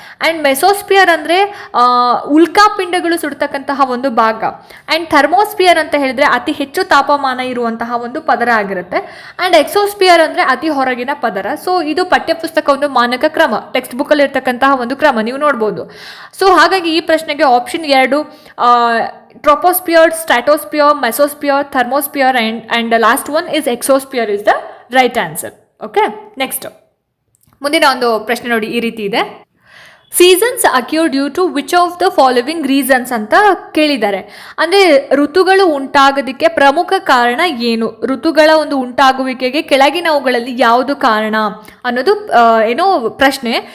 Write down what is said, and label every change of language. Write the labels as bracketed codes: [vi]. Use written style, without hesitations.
[kn] And mesosphere ಅಂದರೆ ಉಲ್ಕಾಪಿಂಡಗಳು ಸುಡ್ತಕ್ಕಂತಹ ಒಂದು ಭಾಗ. ಆ್ಯಂಡ್ ಥರ್ಮೋಸ್ಪಿಯರ್ ಅಂತ ಹೇಳಿದ್ರೆ ಅತಿ ಹೆಚ್ಚು ತಾಪಮಾನ ಇರುವಂತಹ ಒಂದು ಪದರ ಆಗಿರುತ್ತೆ. ಆ್ಯಂಡ್ ಎಕ್ಸೋಸ್ಪಿಯರ್ ಅಂದರೆ ಅತಿ ಹೊರಗಿನ ಪದರ. ಸೊ ಇದು ಪಠ್ಯಪುಸ್ತಕ ಒಂದು ಮಾನಕ ಕ್ರಮ, ಟೆಕ್ಸ್ಟ್ ಬುಕ್ಕಲ್ಲಿ ಇರ್ತಕ್ಕಂತಹ ಒಂದು ಕ್ರಮ ನೀವು ನೋಡ್ಬೋದು. ಸೊ ಹಾಗಾಗಿ ಈ ಪ್ರಶ್ನೆಗೆ option [en] 2 troposphere, stratosphere, mesosphere, thermosphere and the last one is exosphere is the right answer. [kn] Okay, next ಮುಂದಿನ ಒಂದು ಪ್ರಶ್ನೆ ನೋಡಿ ಈ ರೀತಿ ಇದೆ. [en] seasons occur due to which of the following reasons [kn] ಅಂತ ಕೇಳಿದ್ದಾರೆ. ಅಂದರೆ ಋತುಗಳು ಉಂಟಾಗೋದಕ್ಕೆ ಪ್ರಮುಖ ಕಾರಣ ಏನು? ಋತುಗಳ ಒಂದು ಉಂಟಾಗುವಿಕೆಗೆ ಕೆಳಗಿನವುಗಳಲ್ಲಿ ಯಾವುದು ಕಾರಣ ಅನ್ನೋದು ಪ್ರಶ್ನೆ.